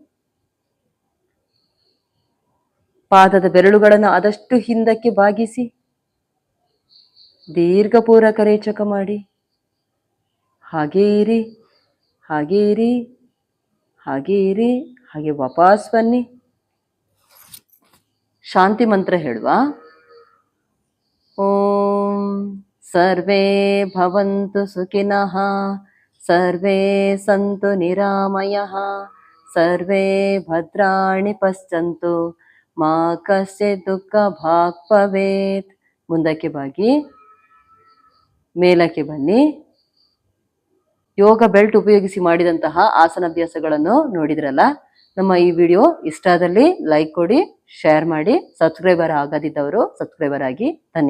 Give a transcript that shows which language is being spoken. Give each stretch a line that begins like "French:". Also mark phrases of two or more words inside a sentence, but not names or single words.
Kannada: ಪಾದದ ಬೆರಳುಗಳನ್ನು ಆದಷ್ಟು ಹಿಂದಕ್ಕೆ ಬಾಗಿಸಿ ದೀರ್ಘ ಪೂರಕ ರೇಚಕ ಮಾಡಿ. ಹಾಗೇ ಇರಿ, ಹಾಗೇ ಇರಿ, ಹಾಗೇ ಇರಿ. ಹಾಗೆ ವಾಪಸ್ ಬನ್ನಿ. ಶಾಂತಿ ಮಂತ್ರ ಹೇಳುವ.
Sanskrit: ಓಂ ಸರ್ವೇ ಭವಂತು ಸುಖಿನಃ, ಸರ್ವೇ ಸಂತು ನಿರಾಮಯಃ, ಸರ್ವೇ ಭದ್ರಾಣಿ ಪಶ್ಯಂತು, ಮಾ ಕಶ್ಚಿತ್ ದುಃಖ ಭಾಗ್ ಭವೇತ್.
Kannada: ಮುಂದಕ್ಕೆ ಬಾಗಿ ಮೇಲಕ್ಕೆ ಬನ್ನಿ. ಯೋಗ ಬೆಲ್ಟ್ ಉಪಯೋಗಿಸಿ ಮಾಡಿದಂತಹ ಆಸನಾಭ್ಯಾಸಗಳನ್ನು ನೋಡಿದ್ರಲ್ಲ. ನಮ್ಮ ಈ ವಿಡಿಯೋ ಇಷ್ಟ ಆದಲ್ಲಿ ಲೈಕ್ ಕೊಡಿ, ಶೇರ್ ಮಾಡಿ. ಸಬ್ಸ್ಕ್ರೈಬರ್ ಆಗದಿದ್ದವರು ಸಬ್ಸ್ಕ್ರೈಬರ್ ಆಗಿ.